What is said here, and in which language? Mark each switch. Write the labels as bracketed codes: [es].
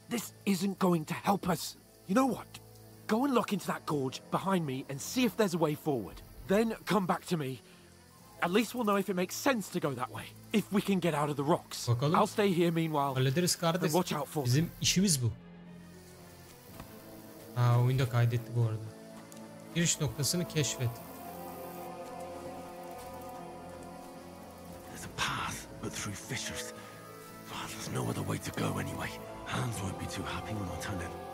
[en] This isn't going to help us. You know what? Go and look into that gorge behind me and see if there's a way forward. Then come back to me. At least we'll know if it makes sense to go that way. If we can get out of the rocks. [tr] Bakalım. [en] I'll stay here meanwhile. [tr] Hallederiz kardeş. [en] Watch out for [tr] Bizim işimiz bu. Ha, oyunda kaydetti bu arada. Giriş noktasını keşfet. [en] There's a path, but through fissures. There's no other way to go anyway. Hans won't be too happy when I turn in.